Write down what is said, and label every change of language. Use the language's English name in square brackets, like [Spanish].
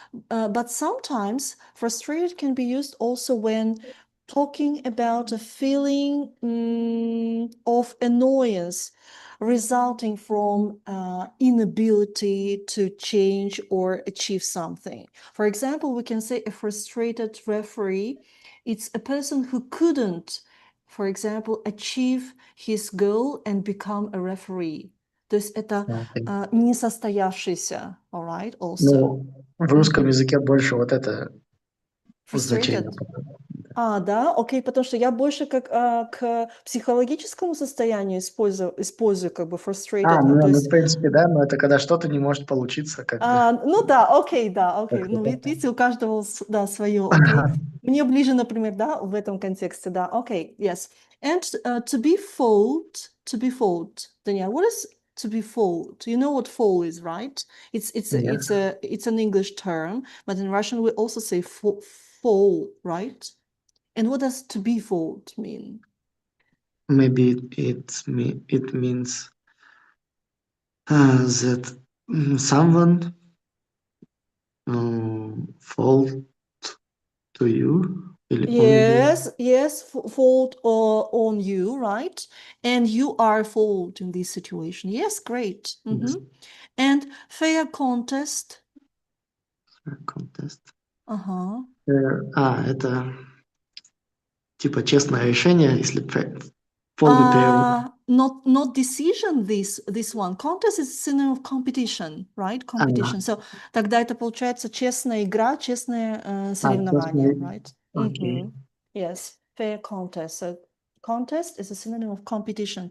[English] But sometimes frustrated can be used also when talking about a feeling of annoyance resulting from inability to change or achieve something. For example, we can say a frustrated referee, it's a person who couldn't, for example, achieve his goal and become a referee. [Russian] То есть это [English] Okay. [Russian] несостоявшийся, [English] all right, also. [Russian] Ну, в русском языке больше вот это значение. Frustrated. Да, окей, потому что я больше как к психологическому состоянию использую как бы frustrated, то Ну, в есть, принципе, да, но это когда что-то не может получиться, как бы. ну да, окей, Как-то ну так. видите, у каждого, да, свое, окей. Мне ближе, например, да, в этом контексте, да, окей, yes. [English] And to be fooled, Danielle, what is to be fooled? You know what fool is, right? Yes. It's an English term, but in Russian we also say fool, right? And what does to be fooled mean? Maybe it means that someone fall to you [Russian] или [English] on you. Yes, fault on you, right? And you are fault in this situation. Yes, great. Yes. And fair contest. Contest. Uh-huh. [Russian] Это типа честное решение, если полный перевод. [English] Not decision, this one. Contest is synonym of competition, right? Competition. [Russian] So тогда это получается честная игра, честное соревнование, right? Окей. [English] Yes, fair contest. So contest is a synonym of competition.